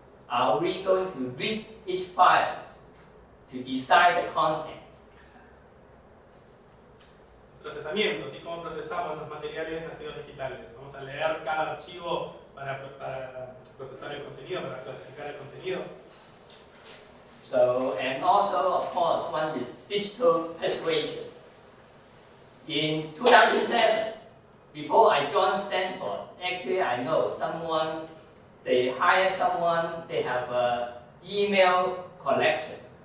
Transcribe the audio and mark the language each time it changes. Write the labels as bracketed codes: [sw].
[en] Are we going to read each file to decide the content? [es] procesamiento, ¿sí? Cómo procesamos los materiales nacidos digitales. Vamos a leer cada archivo para procesar el contenido, para clasificar el contenido. [en] So, and also, of course, one is digital persuasion. In 2007, before I joined Stanford, actually I know someone, they hire someone, they have an email collection.